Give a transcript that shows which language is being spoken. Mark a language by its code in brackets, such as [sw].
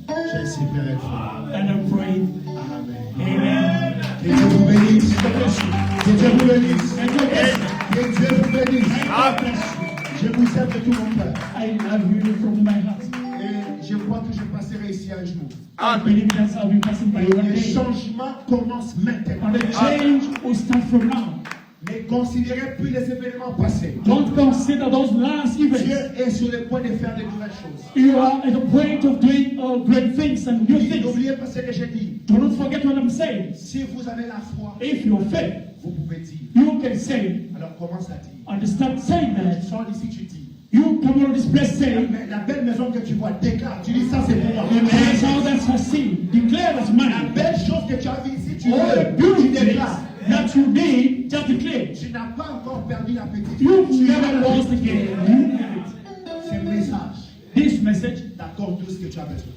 [fr] J'ai ainsi prié. [en] And I pray. [fr] Amen. [en] Amen. [fr] Que Dieu vous bénisse. [en] God bless you. [fr] Que Dieu vous bénisse. [en] And God bless you. [fr] Que Dieu vous bénisse. [en] God bless you. [fr] Je vous aime de tout mon cœur. [en] I love you from my heart. [fr] Et je crois que je passerai ici un jour. [en] I believe that I'll be passing by one [fr] Le [en] day. [fr] changement commence maintenant. [en] And the change will start from now. [fr] Ne considérez plus les événements passés. [en] Don't consider those last [fr] Dieu [en] events. [fr] est sur le point de faire de nouvelles choses. [en] You are at the point of doing great things and new [fr] Et [en] things. [fr] n'oubliez pas ce que j'ai dit. [en] Do not forget what I'm saying. [fr] Si vous avez la foi, [en] If you faith, [fr] vous pouvez dire. [en] you can say, [fr] Alors commence à dire. [en] and start saying that. [fr] Sors d'ici, tu dis. [en] You come on this place saying, [fr] La belle maison que tu vois, déclare. Tu dis ça, c'est pour moi. [en] the man's house that's for seen, declare as [fr] La [en] mine. [fr] belle chose que tu as vue ici, tu [en] All the [fr] veux. Tu [en] beauty [fr] déclares. [en] that you need, just declare. [fr] Tu n'as pas encore perdu l'appétit. [en] You've [fr] Tu [en] never [fr] as [en] lost [fr] l'appétit. [en] again. You have it. [fr] C'est le message. [en] This message [fr] T'accorde tout ce que tu as besoin.